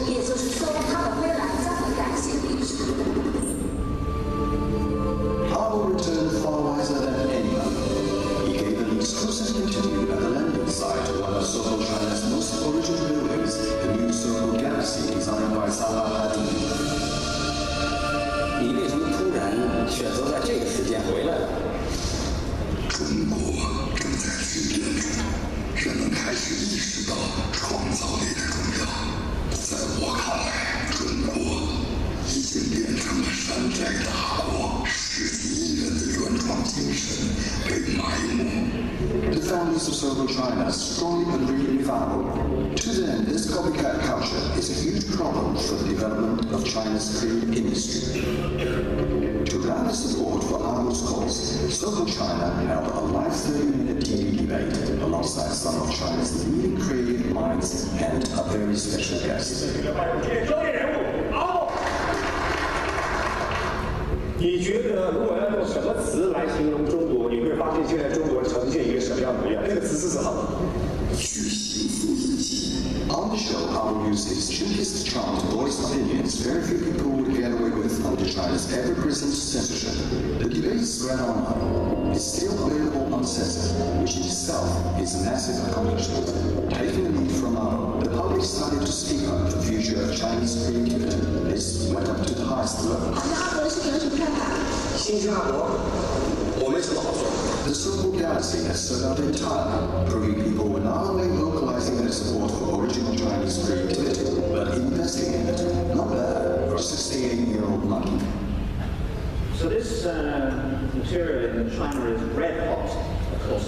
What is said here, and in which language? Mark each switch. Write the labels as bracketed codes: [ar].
[en] Abo returned far wiser than anyone. He gave an exclusive interview at the landing site of one of Soho China's most original buildings, the new Soho Galaxy designed by Salah Hadid. [zh] 你为什么突然选择在这个时间回来了？中国正在巨变中，人们开始意识到创造力的重要。在我看来，中国已经变成了山寨大国，世纪艺人的原创精神被埋没。 [en] The founders of Soho China strongly agreed with Abo. To them, this copycat culture is a huge problem for the development of China's creative industry. To gather support for Abo's cause, Soho China held a live 30-minute TV debate alongside some of China's leading creative minds and a very special guest. [zh] 你觉得如果要用什么词来形容中国，你会发现现在中国呈现一个什么样的模样？那个词是什么？ [en] On the show, Abo used his cheapest charm to voice opinions very few people would get away with under China's ever-present censorship. The debate spread online. It's still available uncensored, which in itself is a massive accomplishment. Taking a lead from Abo, the public started to speak up the future of Chinese creativity. This went up to the highest level. [zh] 新新阿伯，我没什么好说。 [en] The Soho Galaxy has sold out entirely, proving people were not only localizing their support for original Chinese creativity, but investing in it. Not bad for a 68-year-old monkey. So this material in China is red hot, of course.